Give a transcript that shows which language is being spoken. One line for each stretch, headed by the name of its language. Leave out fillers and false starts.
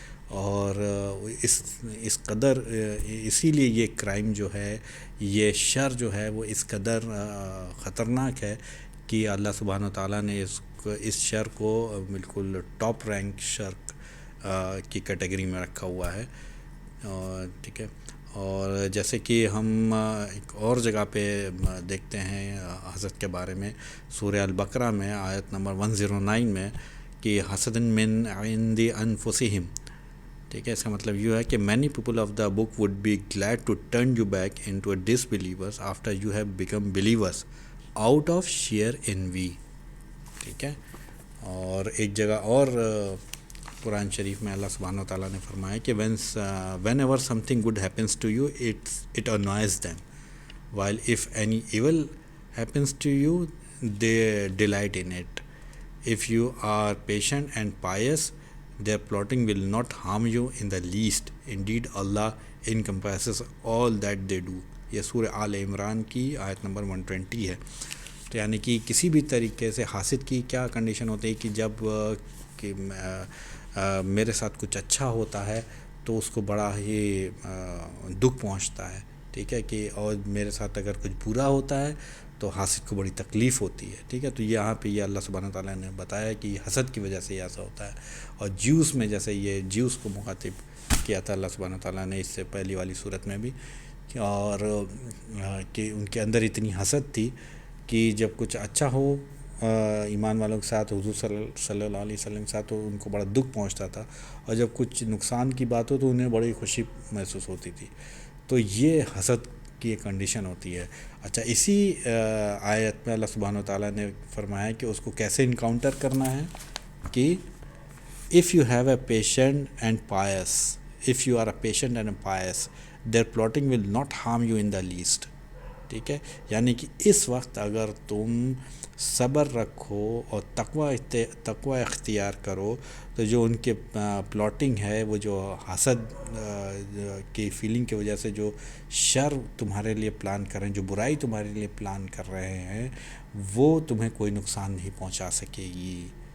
Urdu: اور اس قدر اسی لیے یہ کرائم جو ہے, یہ شر جو ہے وہ اس قدر خطرناک ہے کہ اللہ سبحانہ و تعالیٰ نے اس شر کو بالکل ٹاپ رینک شر کی کیٹیگری میں رکھا ہوا ہے. ٹھیک ہے, اور جیسے کہ ہم ایک اور جگہ پہ دیکھتے ہیں حسد کے بارے میں سورہ البقرہ میں آیت نمبر 109 میں, کہ
Arabic: حسد من عند انفسہم.
Urdu: ٹھیک ہے, اس کا مطلب یہ ہے کہ
English: many people of the book would be glad to turn you back into a disbelievers after you have become believers out of sheer envy.
Urdu: ٹھیک ہے, اور ایک جگہ اور قرآن شریف میں اللہ سبحانہ و تعالیٰ نے فرمایا کہ
English: whenever something good happens to you it annoys them, while if any evil happens to you they delight in it. If you are patient and pious, their plotting will not harm you in the least. Indeed, Allah encompasses all that they do.
Urdu: یہ سورہ آل عمران کی آیت number 120 ہے. تو یعنی کہ کسی بھی طریقے سے حاسد کی کیا کنڈیشن ہوتی ہے کہ جب کہ میرے ساتھ کچھ اچھا ہوتا ہے تو اس کو بڑا ہی دکھ پہنچتا ہے. ٹھیک ہے, کہ اور میرے ساتھ اگر کچھ برا ہوتا ہے تو حاسد کو بڑی تکلیف ہوتی ہے. ٹھیک ہے, تو یہاں پہ یہ اللہ سبحانہ تعالیٰ نے بتایا کہ یہ حسد کی وجہ سے یہ ایسا ہوتا ہے. اور جیوس میں جیسے یہ جیوس کو مخاطب کیا تھا اللہ سبحانہ تعالیٰ نے اس سے پہلی والی صورت میں بھی, اور کہ ان کے اندر اتنی حسد تھی کہ جب کچھ اچھا ہو ایمان والوں کے ساتھ, حضور صلی اللہ علیہ وسلم کے ساتھ, تو ان کو بڑا دکھ پہنچتا تھا, اور جب کچھ نقصان کی بات ہو تو انہیں بڑی خوشی محسوس ہوتی تھی. تو یہ حسد کی ایک کنڈیشن ہوتی ہے. اچھا, اسی آیت میں اللہ سبحانہ و تعالیٰ نے فرمایا کہ اس کو کیسے انکاؤنٹر کرنا ہے, کہ
English: if you have a patient and pious, if you are a patient and a pious, their plotting will not harm you in the least.
Urdu: ٹھیک ہے, یعنی کہ اس وقت اگر تم صبر رکھو اور تقوی اختیار کرو تو جو ان کے پلاٹنگ ہے, وہ جو حسد کی فیلنگ کی وجہ سے جو شر تمہارے لیے پلان کر رہے ہیں, جو برائی تمہارے لیے پلان کر رہے ہیں, وہ تمہیں کوئی نقصان نہیں پہنچا سکے گی.